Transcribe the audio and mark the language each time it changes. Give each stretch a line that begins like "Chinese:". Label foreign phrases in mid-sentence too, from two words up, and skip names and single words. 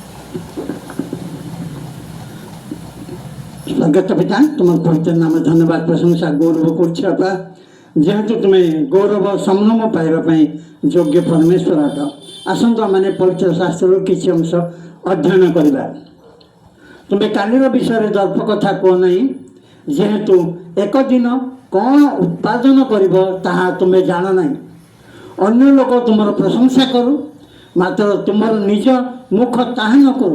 Odia: ସ୍ୱର୍ଗତ ପିତା, ତୋମାର ପବିତ୍ର ନାମେ ଧନ୍ୟବାଦ ପ୍ରଶଂସା ଗୌରବ କରଛି ବାପା, ଯେହେତୁ ତୁମି ଗୌରବ ସମ୍ଭ୍ରମ ପାଇବା ଯୋଗ୍ୟ ପରମେଶ୍ୱର ଅଟ। আসন্তু ଆମେ ପବିତ୍ର ଶାସ୍ତ୍ରରୁ କିଛି ଅଂଶ ଅଧ୍ୟୟନ କରିବା। ତୁମେ କାଲିର ବିଷୟରେ ଦର୍ପ କଥା କୁହ ନାହିଁ, ଯେହେତୁ ଏକ ଦିନ କ'ଣ ଉତ୍ପାଦନ କରିବ ତାହା ତୁମେ ଜାଣ ନାହିଁ। ଅନ୍ୟ ଲୋକ ତୁମର ପ୍ରଶଂସା କରୁ, ମାତ୍ର ତୁମର ନିଜ ମୁଖ ତାହା ନ କରୁ।